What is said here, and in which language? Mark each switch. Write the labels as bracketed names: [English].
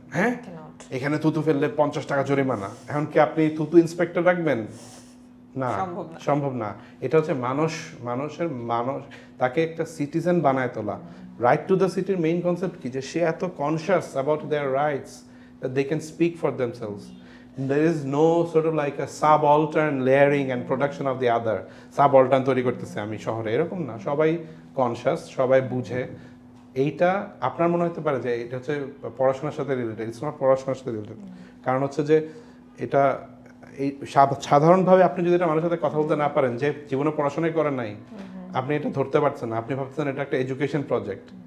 [Bangla] হ্যাঁ, এখানে থুতু ফেললে 50 টাকা জরিমানা, এখন কি আপনি থুতু ইন্সপেক্টর রাখবেন? না, সম্ভব না। এটা হচ্ছে মানুষের তাকে একটা সিটিজেন বানায় তোলা। [English] Right to the সিটির main concept কি, যে সে এত conscious about their rights that they can speak for themselves. There is no sort of like a subaltern layering and production of the other. [Bangla] Subaltern তৈরি করতেছে আমি শহরে, এরকম না, সবাই কনসিয়াস, সবাই বুঝে। এইটা আপনার মনে হতে পারে যে এটা হচ্ছে পড়াশোনার সাথে রিলেটেড, [English] it's not [Bangla] পড়াশোনার সাথে রিলেটেড। কারণ হচ্ছে যে এটা এই সাধারণভাবে আপনি যদি এটা মানুষের সাথে কথা বলতে না পারেন, যে জীবনে পড়াশোনাই করেন নাই, আপনি এটা ধরতে পারছেন না, আপনি ভাবছেন এটা একটা এডুকেশন প্রজেক্ট।